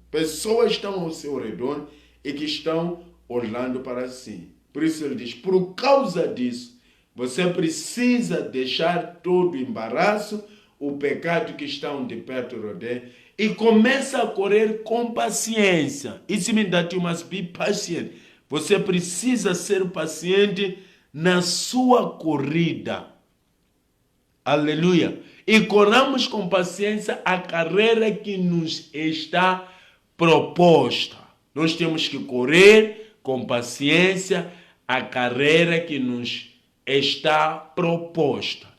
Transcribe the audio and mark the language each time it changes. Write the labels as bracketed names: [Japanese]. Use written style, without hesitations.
[Portuguese] Pessoas estão ao seu redor e que estão olhando para si. Por isso ele diz, por causa disso, você precisa deixar todo o embaraço, o pecado que está onde perto rodeia, e começa a correr com paciência. [English] Isso means that you must be patient. [Portuguese] Você precisa ser paciente na sua corrida. Aleluia. E corramos com paciência a carreira que nos está proposta. Nós temos que correr com paciência a carreira que nos está proposta.